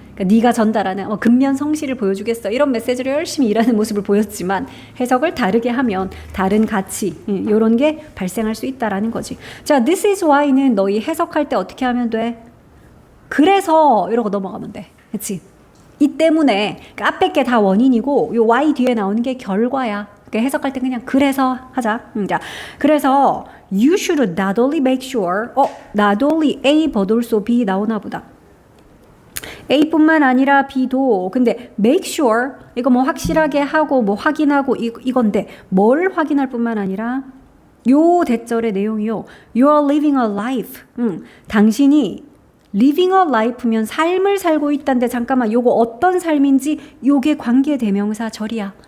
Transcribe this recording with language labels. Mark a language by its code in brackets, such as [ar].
[ko] 그러니까 네가 전달하는 근면 성실을 보여주겠어. 이런 메시지를 열심히 일하는 모습을 보였지만 해석을 다르게 하면 다른 가치 이런 게 발생할 수 있다라는 거지. 자, this is why는 너희 해석할 때 어떻게 하면 돼? 그래서 이러고 넘어가면 돼. 그렇지? 이 때문에 그러니까 앞에 게 다 원인이고 요 why 뒤에 나오는 게 결과야. 그러니까 해석할 때 그냥 그래서 하자. 자, 그래서 [en] you should not only make sure not only A but also B [ko] 나오나 보다. A뿐만 아니라 B도. 근데 make sure 이거 뭐 확실하게 하고 뭐 확인하고 이건데 뭘 확인할 뿐만 아니라 요 대절의 내용이요. [en] You are living a life. [ko] 당신이 living a life면 삶을 살고 있다는데 잠깐만 요거 어떤 삶인지 요게 관계대명사 절이야.